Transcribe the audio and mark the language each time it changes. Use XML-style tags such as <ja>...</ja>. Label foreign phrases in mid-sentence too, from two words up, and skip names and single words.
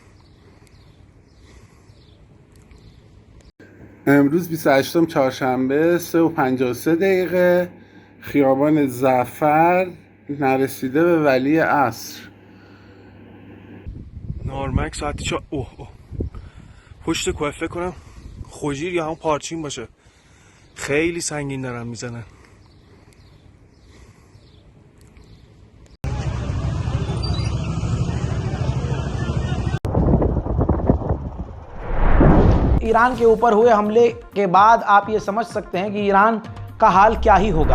<fa>امروز 28 چهارشنبه 3:53 خیابان زعفر نرسیده به ولی عصر. نارمک ساعتی چه پشت کوه فکر کنم خوجیر یا همون پارچین باشه. خیلی سنگین دارن میزنن.</fa> <hi>ईरान के ऊपर हुए हमले के बाद आप ये समझ सकते हैं कि ईरान का हाल क्या ही होगा।</hi>